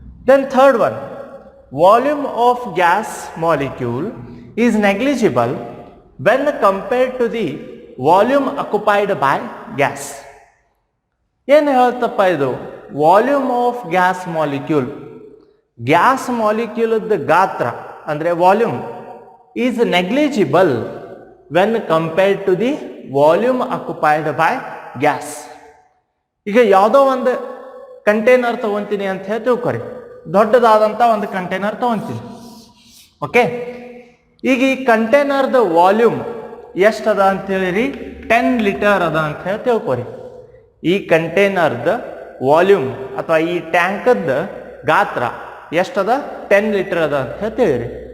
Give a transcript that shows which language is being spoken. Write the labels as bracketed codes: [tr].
[en] Then third one, volume of gas molecule is negligible when compared to the volume occupied by gas. [kn] ಏನು ಹೇಳ್ತಪ್ಪ ಇದು, volume of gas molecule, gas ಮಾಲಿಕ್ಯೂಲ್ದ ಗಾತ್ರ ಅಂದರೆ volume [en] is negligible when compared to the volume occupied by gas. [kn] ಈಗ ಯಾವುದೋ ಒಂದು container ತಗೊಂತೀನಿ ಅಂತ ಹೇಳಿ ತಿಳ್ಕೊರಿ, ದೊಡ್ಡದಾದಂಥ ಒಂದು ಕಂಟೈನರ್ ತಗೊಂತೀನಿ. ಓಕೆ, ಈಗ ಈ ಕಂಟೈನರ್ದ ವಾಲ್ಯೂಮ್ ಎಷ್ಟದ ಅಂತೇಳಿರಿ, 10 ಲೀಟರ್ ಅದ ಅಂತ ಹೇಳಿ ತಿಳ್ಕೊರಿ. ಈ ಕಂಟೈನರ್ದ ವಾಲ್ಯೂಮ್ ಅಥವಾ ಈ ಟ್ಯಾಂಕದ ಗಾತ್ರ ಎಷ್ಟದ, 10 ಲೀಟರ್ ಅದ ಅಂತ ಹೇಳಿ ತಿಳಿರಿ.